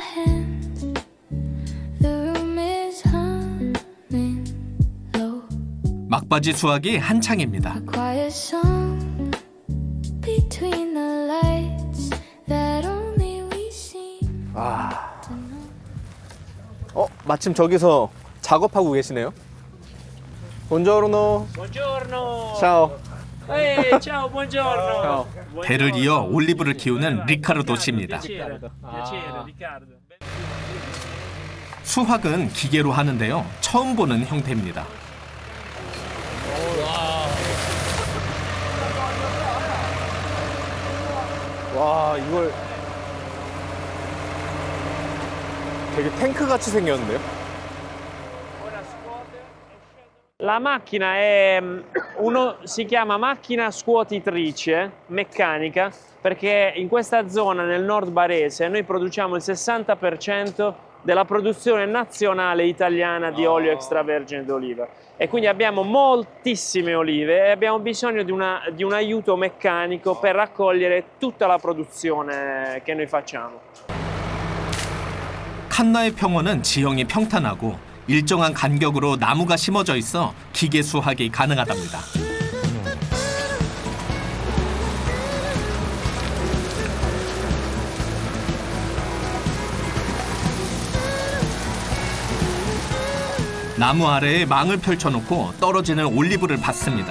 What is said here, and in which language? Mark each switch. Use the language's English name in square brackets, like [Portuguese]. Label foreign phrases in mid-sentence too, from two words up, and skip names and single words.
[Korean] 막바지 수확이 한창입니다. 마침 저기서 작업하고 계시네요. [Italian] 본조르노. Buongiorno. Ciao. ciao, buongiorno. [Korean] 대를 이어 올리브를 키우는 리카르도 씨입니다. [Italian] Piacere, Riccardo. [Korean] 수확은 기계로 하는데요. 처음 보는 형태입니다. 와, 이걸 되게 탱크 같이 생겼는데요? [Italian] La macchina si chiama macchina scuotitrice meccanica perché in questa zona nel nord barese noi produciamo il 60% della produzione nazionale italiana di olio extravergine d'oliva e quindi abbiamo moltissime olive e abbiamo bisogno di un aiuto meccanico per raccogliere tutta la produzione che noi facciamo. [Korean] 칸나의 평원은 지형이 평탄하고 일정한 간격으로 나무가 심어져 있어 기계 수확이 가능하답니다. 나무 아래에 망을 펼쳐놓고 떨어지는 올리브를 받습니다.